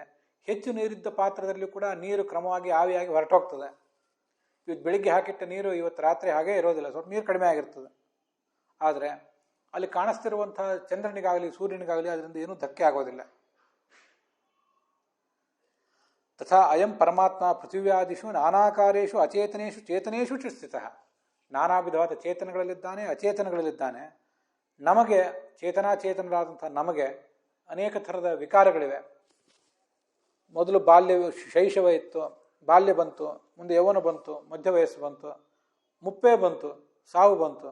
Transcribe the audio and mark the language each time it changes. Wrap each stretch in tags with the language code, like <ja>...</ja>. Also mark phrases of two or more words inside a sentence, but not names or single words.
<kn>ಹೆಚ್ಚು ನೀರಿದ್ದ ಪಾತ್ರದಲ್ಲಿ ಕೂಡ ನೀರು ಕ್ರಮವಾಗಿ ಆವಿಯಾಗಿ ಹೊರಟೋಗ್ತದೆ. ಇವತ್ತು ಬೆಳಿಗ್ಗೆ ಹಾಕಿಟ್ಟ ನೀರು ಇವತ್ತು ರಾತ್ರಿ ಹಾಗೇ ಇರೋದಿಲ್ಲ, ಸ್ವಲ್ಪ ನೀರು ಕಡಿಮೆ ಆಗಿರ್ತದೆ. ಆದರೆ ಅಲ್ಲಿ ಕಾಣಿಸ್ತಿರುವಂಥ ಚಂದ್ರನಿಗಾಗಲಿ ಸೂರ್ಯನಿಗಾಗಲಿ ಅದರಿಂದ ಏನೂ ಧಕ್ಕೆ ಆಗೋದಿಲ್ಲ.</kn> <sa>ತಥಾ ಅಯಂ ಪರಮಾತ್ಮ ಪೃಥಿವ್ಯಾದಿಷು ನಾನಾಕಾರೇಷು ಅಚೇತನೇಷು ಚೇತನೇಷು ಚ ಸ್ಥಿತಃ.</sa> <kn>ನಾನಾ ವಿಧವಾದ ಚೇತನಗಳಲ್ಲಿದ್ದಾನೆ, ಅಚೇತನಗಳಲ್ಲಿದ್ದಾನೆ. ನಮಗೆ ಚೇತನಾಚೇತನರಾದಂಥ ನಮಗೆ ಅನೇಕ ಥರದ ವಿಕಾರಗಳಿವೆ. ಮೊದಲು ಶೈಶವ ಇತ್ತು, ಬಾಲ್ಯ ಬಂತು, ಮುಂದೆ ಯೌವನ ಬಂತು, ಮಧ್ಯ ವಯಸ್ಸು ಬಂತು, ಮುಪ್ಪೇ ಬಂತು, ಸಾವು ಬಂತು.</kn>